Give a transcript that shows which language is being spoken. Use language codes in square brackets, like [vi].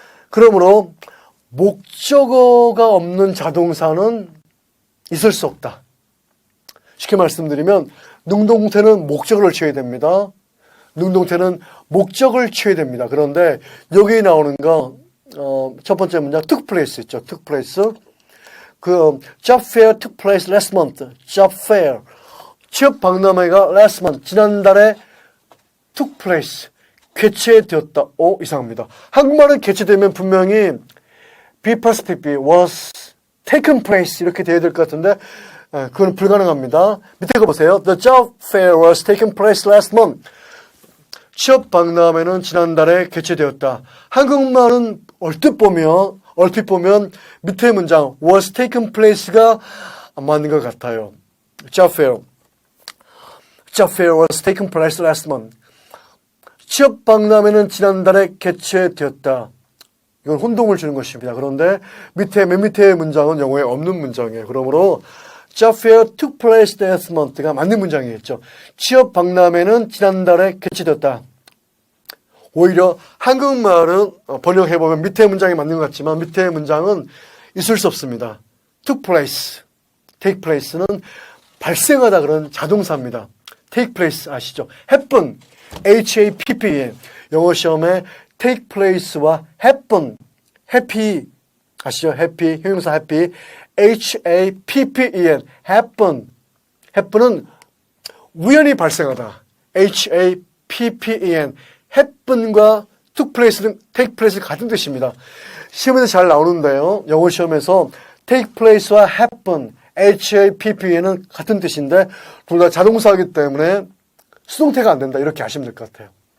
[ko] 그러므로 목적어가 없는 자동사는 있을 수 없다. 쉽게 말씀드리면 능동태는 목적어를 취해야 됩니다. 능동태는 목적을 취해야 됩니다. 그런데 여기 나오는 거 첫 번째 문장 [en] took place [ko] 있죠. [en] took place. job fair took place last month. job fair. [ko] 취업 박람회가 [en] last month. [ko] 지난달에 [en] took place. [ko] 개최되었다. 이상합니다. 한국말은 개최되면 분명히 be plus pp [en] was taken place [ko] 이렇게 되어야 될 것 같은데 그건 불가능합니다. 밑에 거 보세요. [en] The job fair was taken place last month. [ko] 취업 박람회는 지난달에 개최되었다. 한국말은 얼핏 보면 밑에 문장 [en] was taken place [ko] 가 안 맞는 것 같아요. [en] job fair was taken place last month. [ko] 취업 박람회는 지난달에 개최되었다. 이건 혼동을 주는 것입니다. 그런데 맨 밑에 문장은 영어에 없는 문장이에요. [en] 그러므로 job fair took place last month가 [ko] 맞는 문장이겠죠. 취업 박람회는 지난달에 개최되었다. 오히려 한국말은 번역해보면 밑에 문장이 맞는 것 같지만 밑에 문장은 있을 수 없습니다. [en] took place, take place는 [ko] 발생하다 그런 자동사입니다. [en] take place [ko] 아시죠? [en] happen, H-A-P-P-N. [ko] 영어 시험에 take place와 happen, happy 아시죠? [en] happy, [ko] 형용사 [en] happy, H-A-P-P-E-N, happen. [ko] happen은 우연히 발생하다. H-A-P-P-E-N. happen과 took place는 take place는 같은 뜻입니다. 시험에서 잘 나오는데요. 영어 시험에서 [en] take place [ko] 와 happen, H-A-P-P-N은 같은 뜻인데 둘 다 자동사이기 때문에 수동태가 안 된다. 이렇게 하시면 될 것 같아요.